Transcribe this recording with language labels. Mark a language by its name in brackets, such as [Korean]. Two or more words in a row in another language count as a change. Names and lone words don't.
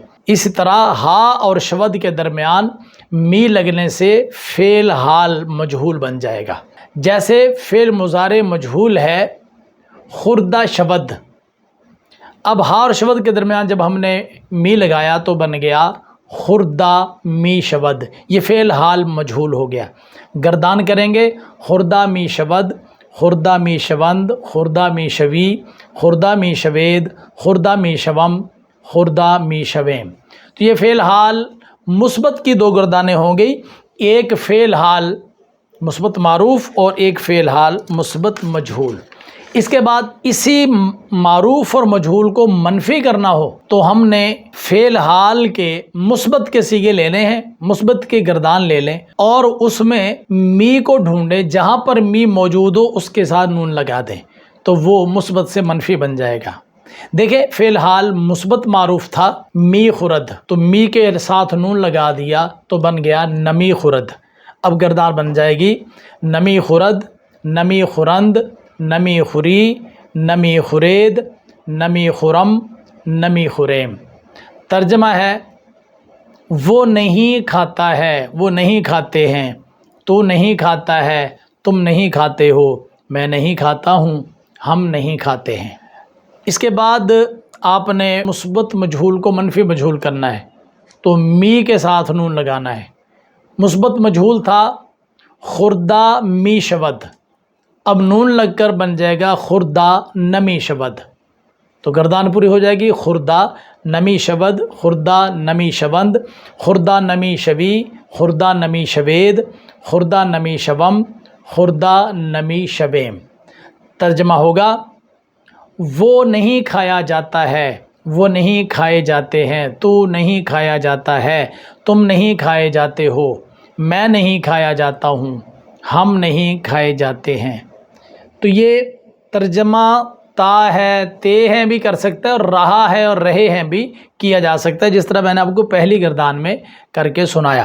[Urdu] اسی طرح ہا اور شود کے درمیان می لگنے سے فعل حال مجہول بن جائے گا۔ جیسے فعل مضارع مجہول ہے [Persian] خوردہ شود، [Urdu] اب ہا اور شود کے درمیان جب ہم نے می لگایا تو بن گیا [Persian] خوردہ می شود، [Urdu] یہ فعل حال مجہول ہو گیا۔ گردان کریں گے، [Persian] خوردہ می شود، خوردہ می شوند، خوردہ می شوی، خوردہ می شوید، خوردہ می شوم، خوردہ می شویم۔ [Urdu] تو یہ فعل حال مثبت کی 2 گردانیں ہوں گی، ایک فعل حال مثبت معروف اور ایک فعل حال مثبت مجہول۔ اس کے بعد اسی معروف اور مجہول کو منفی کرنا ہو تو ہم نے فعل حال کے مثبت کے صیغے لینے ہیں، مثبت کی گردان لے لیں اور اس میں می کو ڈھونڈیں، جہاں پر می موجود ہو اس کے ساتھ نون لگا دیں تو وہ مثبت سے منفی بن جائے گا۔ دیکھیں فعل حال مثبت معروف تھا [Persian] می خرد، [Urdu] تو می کے ساتھ نون لگا دیا تو بن گیا نمی خرد۔ اب گردان بن جائے گی [Persian] نمی خرد، نمی خورند، نمی خوری، نمی خورید، نمی خرم، نمی خریم۔ [Urdu] ترجمہ ہے وہ نہیں کھاتا ہے، وہ نہیں کھاتے ہیں، تو نہیں کھاتا ہے، تم نہیں کھاتے ہو، میں نہیں کھاتا ہوں، ہم نہیں کھاتے ہیں۔ اس کے بعد آپ نے مثبت مجہول کو منفی مجہول کرنا ہے تو می کے ساتھ نون لگانا ہے۔ مثبت مجہول تھا [Persian] خوردہ می شود، [Urdu] اب نون لگ کر بن جائے گا [Persian] خوردہ نمی شود، [Urdu] تو گردان پوری ہو جائے گی [Persian] خوردہ نمی شود، خوردہ نمی شوند، خوردہ نمی شوی، خوردہ نمی شوید، خوردہ نمی شوم، خوردہ نمی شویم۔ [Urdu] ترجمہ ہوگا وہ نہیں کھایا جاتا ہے، وہ نہیں کھائے جاتے ہیں، تو نہیں کھایا جاتا ہے، تم نہیں کھائے جاتے ہو، میں نہیں کھایا جاتا ہوں، ہم نہیں کھائے جاتے ہیں۔ تو یہ ترجمہ تا ہے، تے ہیں بھی کر سکتا ہے، اور رہا ہے اور رہے ہیں بھی کیا جا سکتا ہے، جس طرح میں نے آپ کو پہلی گردان میں کر کے سنایا۔